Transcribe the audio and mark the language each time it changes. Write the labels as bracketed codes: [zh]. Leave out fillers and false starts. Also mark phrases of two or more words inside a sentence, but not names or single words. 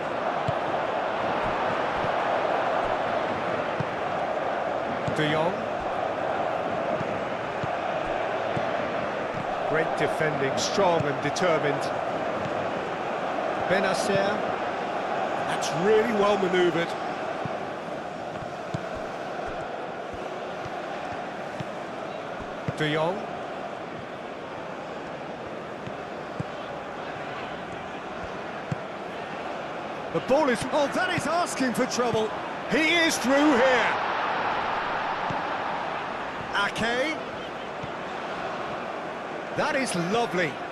[en] De Jong. Great defending, strong and determined. Benacer. That's really well manoeuvred. De Jong. The ball is... Oh, that is asking for trouble. He is through here. Ake. That is lovely.